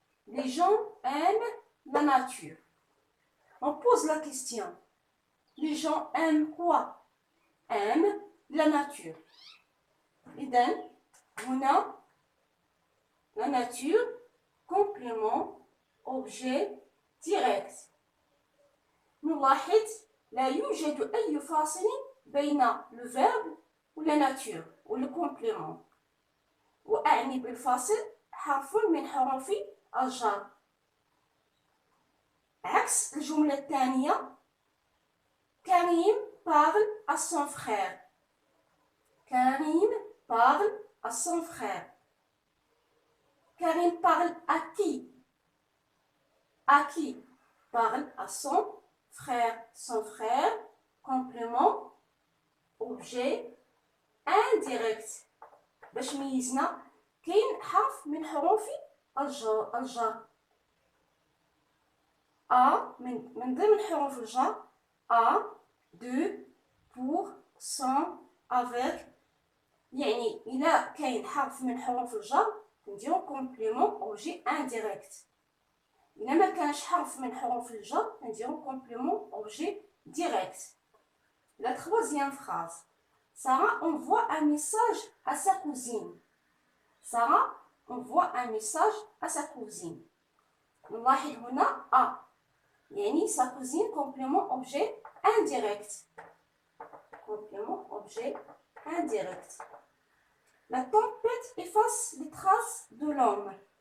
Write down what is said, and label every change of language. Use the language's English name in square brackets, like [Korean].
[French] Les gens aiment la nature. On pose la question, les gens aiment quoi? Aiment la nature. [Arabic] إذن هنا [French] la nature, complément, objet direct. [Arabic] نلاحظ لا يوجد أي فاصل بين le verbe و la nature و le complément. وأعني بالفاصل حرف من حروف الجر. عكس الجملة الثانية كريم [French] parle à son frère. Karim parle à son frère. Karim parle à qui? À qui? Parle à son frère. Son frère, complément, objet indirect. [Arabic] باش ميزنا كاين حرف من حروف الجر. من ضمن حروف الجر à, de, pour, sans, avec. يعني إلا كاين حرف من حروف الجر نديرو complément objet indirect. إلا ما كانش حرف من حروف الجر نديرو complément objet direct. [French] La troisième phrase. Sarah envoie un message à sa cousine. Sarah envoie un message à sa cousine. [Arabic] نلاحظ هنا à يعني sa cousine complément objet indirect. [French] Complément objet indirect. La tempête efface les traces de l'homme.